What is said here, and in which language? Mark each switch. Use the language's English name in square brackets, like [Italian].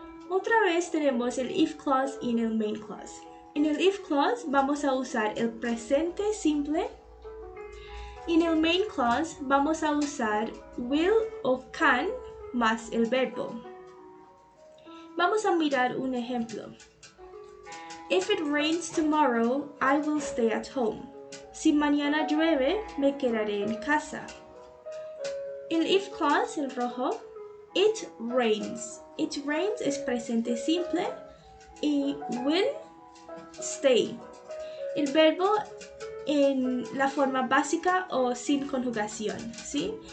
[Spanish] Otra vez tenemos el if clause y el main clause. En el if clause vamos a usar el presente simple y en el main clause vamos a usar will o can más el verbo. Vamos a mirar un ejemplo. [English] If it rains tomorrow, I will stay at home. [Spanish] Si mañana llueve, me quedaré en casa. El if clause, el rojo, [English] it rains. It rains [Spanish] es presente simple y [English] will stay. [Spanish] El verbo en la forma básica o sin conjugación, ¿sí?